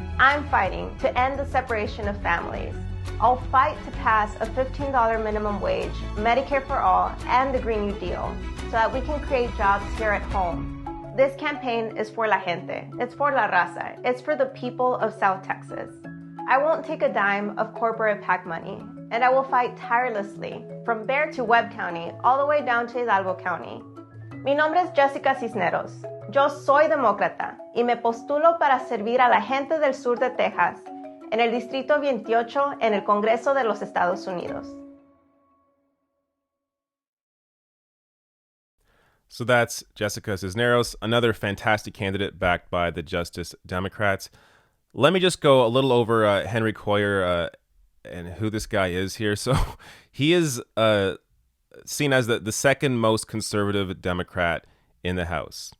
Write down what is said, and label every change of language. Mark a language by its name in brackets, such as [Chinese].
[English] I'm fighting to end the separation of families. I'll fight to pass a $15 minimum wage, Medicare for all, and the Green New Deal, so that we can create jobs here at home. This campaign is for [Spanish] la gente. [English] It's for [Spanish] la raza. [English] It's for the people of South Texas. I won't take a dime of corporate PAC money, and I will fight tirelessly from Bexar to Webb County, all the way down to Hidalgo County. [Spanish] Mi nombre es Jessica Cisneros. Yo soy demócrata y me postulo para servir a la gente del sur de Texas, en el Distrito 28, en el Congreso de los Estados Unidos. [English] So that's Jessica Cisneros, another fantastic candidate backed by the Justice Democrats. Let me just go a little over Henry Cuellar and who this guy is here. So he is seen as the second most conservative Democrat in the House.